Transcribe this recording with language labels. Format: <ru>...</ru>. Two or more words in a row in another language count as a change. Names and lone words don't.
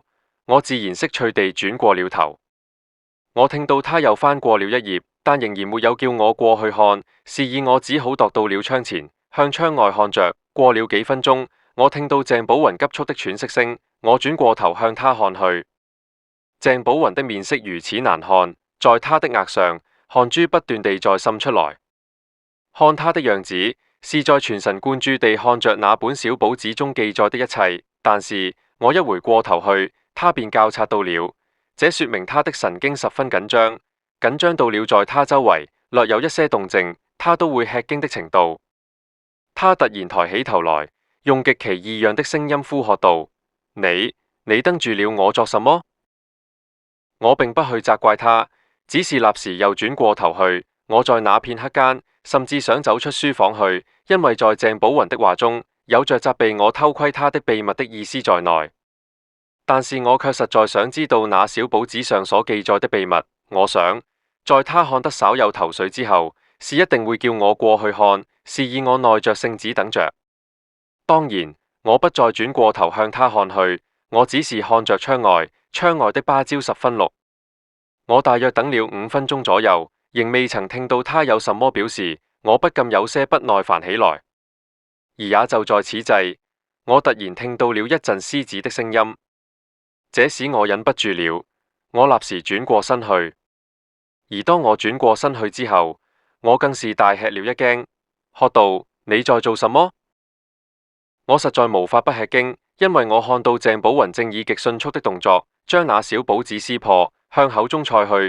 <zh>我自然識趣地轉過了頭。我聽到他又翻過了1頁，但仍然沒有叫我過去看，示意我只好踱到了窗前，向窗外看着。過了幾分鐘，我聽到鄭寶雲急促的喘息聲，我轉過頭向他看去。鄭寶雲的面色如此難看，在他的額上汗珠不斷地在滲出來，看他的樣子是在全神貫注地看着那本小簿子中記載的一切。但是我一回過頭去，他便覺察到了，這說明他的神經十分緊張，緊張到了在他周圍略有一些動靜，他都會吃驚的程度。他突然抬起頭來，用極其異樣的聲音呼喝道：你瞪住了我作什麼？我並不去責怪他，只是立時又轉過頭去。我在那片刻間，甚至想走出書房去，因為在鄭寶雲的話中有着責備我偷窺他的秘密的意思在內。但是我卻實在想知道那小簿子上所記載的秘密。我想，在他看得稍有頭緒之後，是一定會叫我過去看，示意我耐着性子等着。當然，我不再轉過頭向他看去，我只是看着窗外，窗外的芭蕉十分綠。我大約等了5分鐘左右，仍未曾聽到他有什麼表示，我不禁有些不耐煩起來。而也就在此際，我突然聽到了一陣獅子的聲音，這使我忍不住了，我立時轉過身去。而當我轉過身去之後，我更是大吃了一驚，喝道：你在做什麼？我實在無法不吃驚，因為我看到鄭寶雲正以極迅速的動作將那小簿子撕破，向口中塞去。</zh>